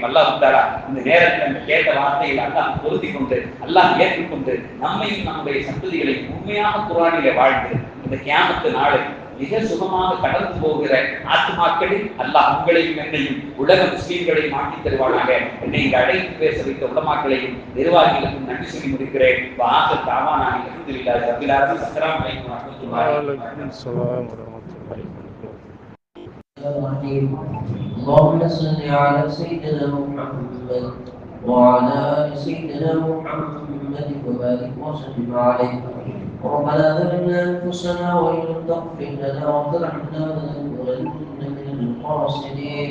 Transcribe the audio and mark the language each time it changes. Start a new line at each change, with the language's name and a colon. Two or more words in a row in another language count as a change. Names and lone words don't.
Tamil: அல்லாஹ் தஆலா இந்த நேரத்தில் அந்த கேட்ட வார்த்தைகளை அல்லாஹ் பொருத்தி கொண்டு, அல்லாஹ் ஏற்றுக்கொண்டு, நம்மையும் நம்முடைய சந்ததிகளை உண்மையாக குர்ஆனிலே வாழ்ந்து இந்த கியாமத்து நாளை மிக சுகமாக கடந்து போகிற ஆத்மாக்களில் அல்லாஹ் உங்களையும் என்னையும் உலக முஸ்லீம்களையும் மாற்றித் தருவானாக. என்னை இங்கு அழைத்து பேச வைத்த உலமாக்களையும் நிர்வாகிகளுக்கும் நன்றி சொல்லி முடிக்கிறேன்.
Arabic: வாசல் தாவானாக الحمد لله رب العالمين السلام عليكم ورحمة الله وبركاته. اللهم صل على سيدنا محمد وعلى آل سيدنا محمد وبارك وسلم عليه. ربنا ظلمنا أنفسنا وإن لم تغفر لنا وترحمنا لنكونن من الخاسرين.